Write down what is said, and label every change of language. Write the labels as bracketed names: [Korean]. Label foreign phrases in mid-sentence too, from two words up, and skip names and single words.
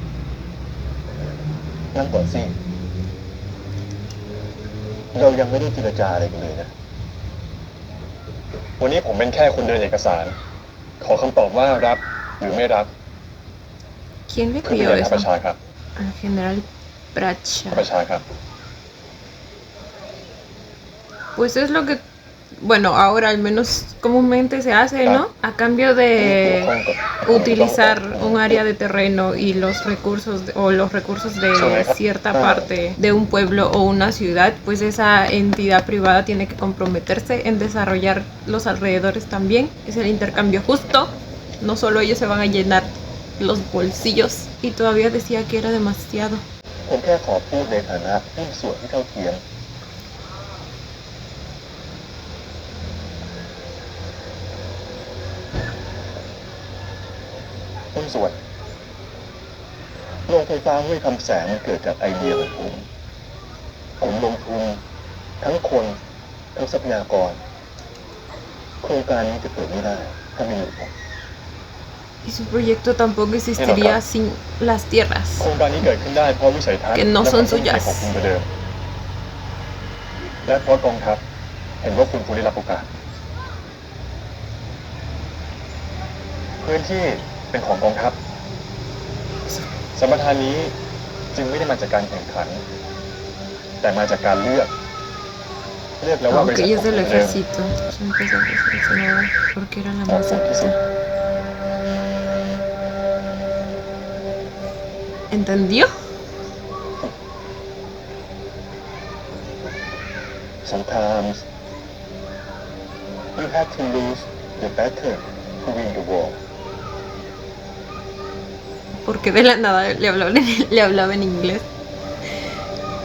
[Thai] นั่งก่อนสิเรายังไม่ได้เจรจาอะไรกันเลยนะ วันนี้ผมเป็นแค่คนเดินเอกสาร ขอคำตอบว่ารับหรือไม่รับ [Spanish] ¿Quién le [Thai] เพื่อ [Spanish] pidió [Thai] เป็น [Spanish] eso? [Thai] ประชาครับ [Spanish] Al general Bracha. [Thai] ประชาครับ [Spanish] Pues es lo que, bueno, ahora al menos comúnmente se hace, ¿no? A cambio de utilizar un área de terreno y los recursos o los recursos de cierta parte de un pueblo o una ciudad, pues esa entidad privada tiene que comprometerse en desarrollar los alrededores también. Es el intercambio justo. No solo ellos se van a llenar los bolsillos. Y todavía decía que era demasiado. [Thai] ผมแค่ขอพูดในฐานะหุ้นส่วนที่เท่าเทียมหุ้นส่วนโรงไฟฟ้าห้วยคำแสงมันเกิดจากไอเดียของผมลงทุนทั้งคนทั้งทรัพยากรโครงการนี้จะเกิดไม่ได้ถ้าไม่มีผม [Spanish] Y su proyecto tampoco existiría sin las tierras. [Thai] โครงการนี้เกิดขึ้นได้เพราะวิสัยทัศน์ [Spanish] Que no son suyas [Thai] ของคุณประเดิมและเพราะกองทัพเห็นว่าคุณควรได้รับโอกาสพื้นที่เป็นของกองทัพสัมปทานนี้จึงไม่ได้มาจากการแข่งขัน แต่มาจากการเลือกแล้วว่าบริ [Spanish] Aunque [Thai] ษัท [Spanish] ella [Thai] ข [Spanish] es [Thai] อง [Spanish] del [Thai] คุณเดิม [Spanish] ejército, su empresa fue seleccionada porque era la más apta. ¿Entendió? [English] Sometimes you have to lose the battle to win the war. [Spanish] Porque de la nada le hablaba en inglés.